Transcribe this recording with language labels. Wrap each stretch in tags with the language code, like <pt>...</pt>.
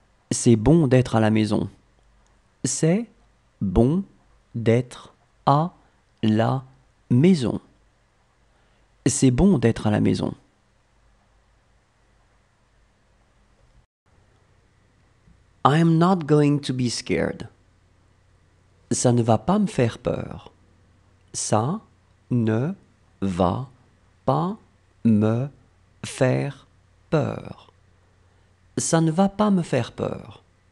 <fr>C'est bon d'être à la maison. C'est bon d'être à la maison. C'est bon d'être à la maison.</fr> <en>I am not going to be scared.</en> <fr>Ça ne va pas me faire peur. Ça ne va pas me faire peur. Ça ne va pas me faire peur.</fr>